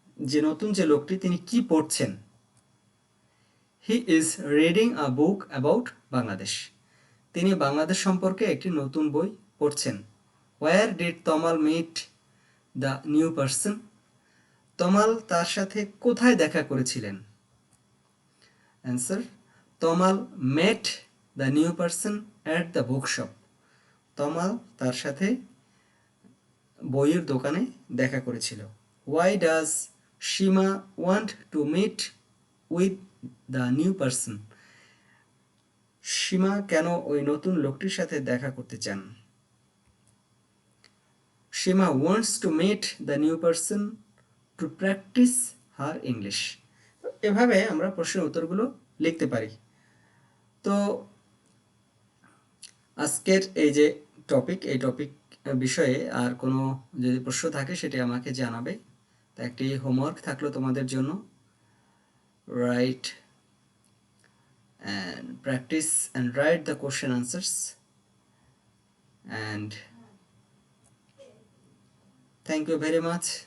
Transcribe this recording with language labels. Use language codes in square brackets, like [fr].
[bn] যে নতুন যে লোকটি তিনি কি পড়ছেন? [en] He is reading a book about Bangladesh. [bn] তিনি বাংলাদেশ সম্পর্কে একটি নতুন বই পড়ছেন। [en] Where did Tamal meet the new person? [bn] তমাল তার সাথে কোথায় দেখা করেছিলেন? [en] Answer, Tamal met the new person at the bookshop. [bn] তমাল তার সাথে বইয়ের দোকানে দেখা করেছিল। [en] Why does Shima want to meet with the new person? [bn] সীমা কেন ওই নতুন লোকটির সাথে দেখা করতে চান? [en] Shima wants to meet the new person to practice her English. [bn] এভাবে আমরা প্রশ্নের উত্তরগুলো লিখতে পারি। তো আজকের এই যে এই টপিক বিষয়ে আর কোনো যদি প্রশ্ন থাকে সেটি আমাকে জানাবে। তা একটি হোমওয়ার্ক থাকলো তোমাদের জন্য, right [en] and practice and write the question answers, and thank you very much.